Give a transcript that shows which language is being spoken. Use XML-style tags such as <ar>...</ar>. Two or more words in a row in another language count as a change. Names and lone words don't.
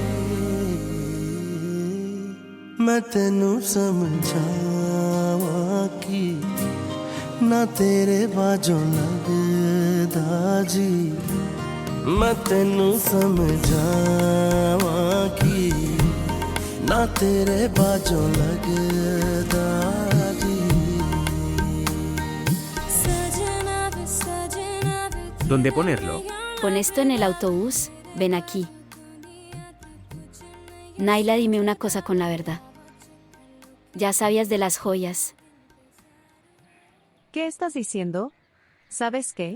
<pa>ਮੈਂ ਤੈਨੂੰ ਸਮਝਾਵਾਂ ਕਿ ਨਾ ਤੇਰੇ ਬਾਜੋਂ ਲਗਦਾ ਜੀ ਮੈਂ ਤੈਨੂੰ ਸਮਝਾਵਾਂ ਕਿ ਨਾ ਤੇਰੇ ਬਾਜੋਂ ਲਗਦਾ ਜੀ।</pa> <es>¿Dónde ponerlo? Pon esto en el autobús, ven aquí. Naila, dime una cosa con la verdad. ¿Ya sabías de las joyas? ¿Qué estás diciendo? ¿Sabes qué?</es>